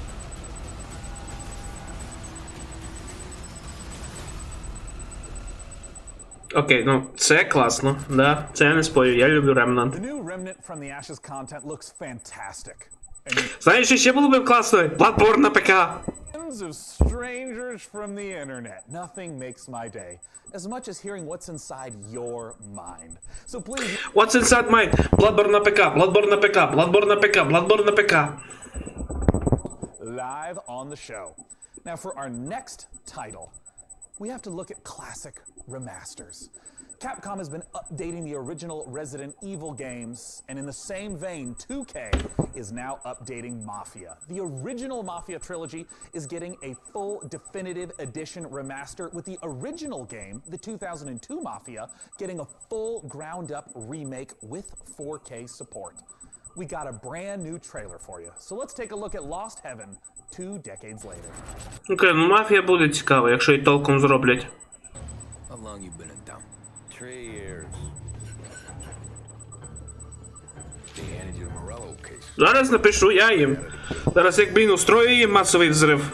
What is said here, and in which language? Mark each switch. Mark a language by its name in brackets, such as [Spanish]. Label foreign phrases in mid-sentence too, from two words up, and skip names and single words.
[Ukrainian] Окей, ну, це класно, да, це я не спорю, я люблю Remnant. Знаєш, що ще було б класно? Bloodborne на ПК. [English] Of strangers from the internet. Nothing makes my day as much as hearing what's inside your mind. So please. What's inside mine? [Ukrainian] Bloodborne на ПК, Bloodborne на ПК, Bloodborne на ПК, Bloodborne на ПК. [English] Live on the show. Now for our next title, we have to look at classic remasters. Capcom has been updating the original Resident Evil games, and in the same vein, 2K is now updating Mafia. The original Mafia trilogy is getting a full definitive edition remaster, with the original game, the 2002 Mafia, getting a full ground-up remake with 4K support. We got a brand new trailer for you, so let's take a look at Lost Heaven 2 decades later. [Ukrainian] Окей, ну Мафія буде цікаво, якщо і толком зроблять. [English] How long you been in town? 3 years. They handed you a Morello case. [Ukrainian] Зараз напишу я їм. Зараз як, блін, устрою їм масовий взрив.